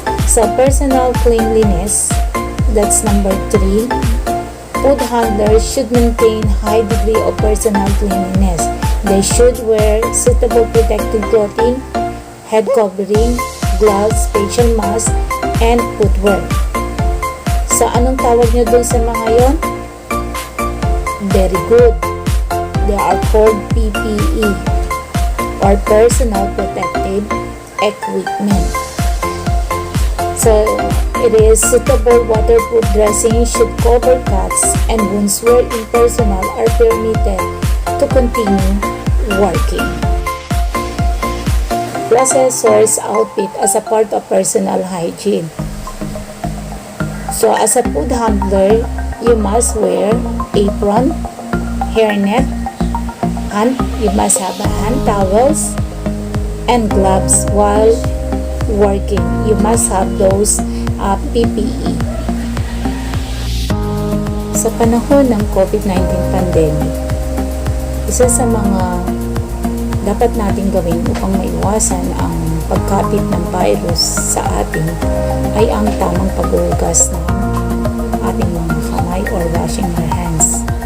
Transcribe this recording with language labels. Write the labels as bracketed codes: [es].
[en] So, personal cleanliness, that's number 3. Food handlers should maintain high degree of personal cleanliness. They should wear suitable protective clothing, head covering, gloves, facial mask, and footwear. [tl] So, anong tawag nyo dun sa mga yon? [en] Very good. They are called PPE or personal protective equipment. So, it is suitable waterproof dressing should cover cuts and wounds wherein personnel are permitted to continue working. Processor's outfit as a part of personal hygiene. So, as a food handler, you must wear apron, hairnet, and you must have hand towels and gloves while working. You must have those PPE. [tl] Sa panahon ng COVID-19 pandemic, isa sa mga dapat natin gawin upang maiwasan ang pagkapit ng virus sa atin ay ang tamang paghuhugas ng ating mga kamay or [en] washing our hands.